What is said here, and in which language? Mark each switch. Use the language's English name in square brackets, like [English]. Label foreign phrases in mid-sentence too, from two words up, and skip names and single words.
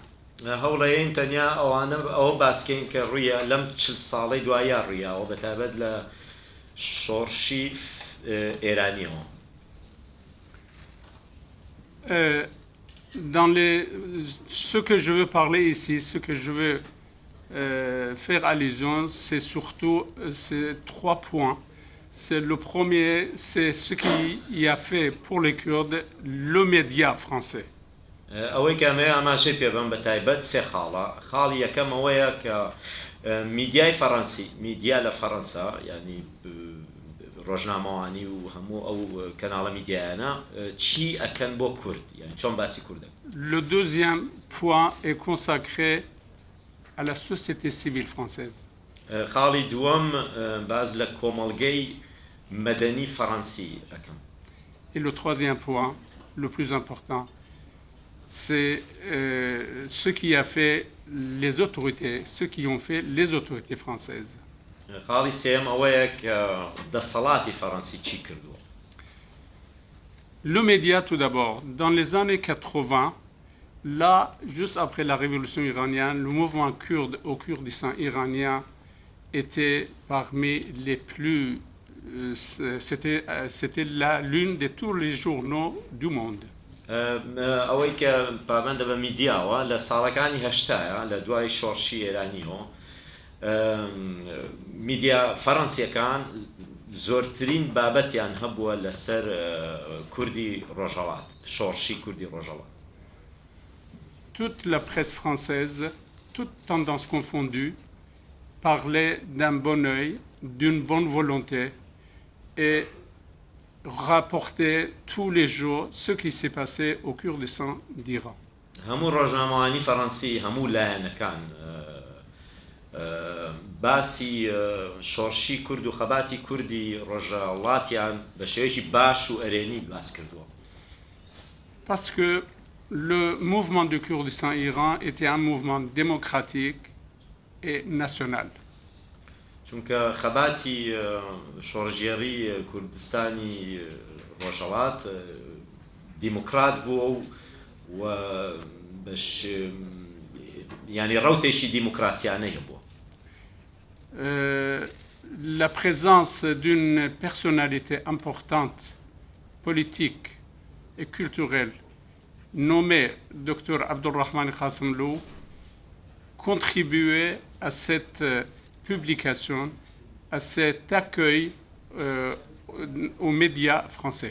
[Central Kurdish] هەوڵەیەین تەنیا ئەوە باسکەین کە ڕوویە لەم 40 ساڵەی دوایە ڕوویاوە بەتابەت لە شۆڕشی ئێرانیەوە. [French] Ce que je veux parler ici, ce que je veux faire allusion, c'est surtout ces 3 points. C'est le premier, c'est ce qui a fait pour les Kurdes le média français. [Central Kurdish] ئەوەی کەمەیە ئاماژەی پێبم بە تایبەت سێ خاڵە. خاڵی یەکەم ئەوەیە کە میدیای فەڕەنسی میدیا لە فەڕەنسا ینی ڕۆژنامەوانی و هەموو ئەو کەناڵە میدیایانە چی ئەکەن بۆ کورد یعنی چۆن باسی کوردن. [French] Le deuxième point est consacré à la société civile française. [Central Kurdish] خاڵی دووەم باز لە کۆمەڵگەی مەدەنی فەڕەنسی ئەەکەم. [French] Et le troisième point, le plus important, c'est ce qui a fait les autorités, ce qui ont fait les autorités françaises. [Central Kurdish] خاڵی سێم ئەوەیە کە دەسەڵاتی فەڕەنسی چی کردووە. [French] Le média tout d'abord, dans les années 80, là, juste après la révolution iranienne, le mouvement kurde au Kurdistan iranien était parmi les plus... c'était l'une de tous les journaux du monde. [Central Kurdish] ئەوەی کە پابەندە بە میدیاوە لە ساڵەکانی هەشتایە لە دوای شۆڕشی ئێرانیەوە میدیا فەڕەنسیەکان زۆرترین بابەتیان هەبووە لەسەر کوردی ڕۆژهەڵات شۆڕشی کوردی ڕۆژهەڵات. [French] Toute la presse française, toute tendance confondue, parlait d'un bon œil, d'une bonne volonté et rapportait tous les jours ce qui s'est passé au Kurdistan d'Iran. [Central Kurdish] هەموو ڕۆژنامەوانی فەڕەنسی هەموو لایەنەکان باسی شۆڕشی کورد و خەباتی کوردی ڕۆژهەڵاتیان بە شێوەیەکی باش و ئەرێنی باس کردووە. [French] Parce que le mouvement du Kurdistan Iran était un mouvement démocratique et national. [Central Kurdish] چونکە خەباتی شۆڕژێڕی کوردستانی ڕۆژهەڵات دیموکرات بووە و بەش ینی ڕەوتێکی دیموکراسیانەی هەبووە. [French] La présence d'une personnalité importante, politique et culturelle, nommée Dr Abdulrahman Qassemlou, contribuait à cette publication, à cet accueil aux médias français.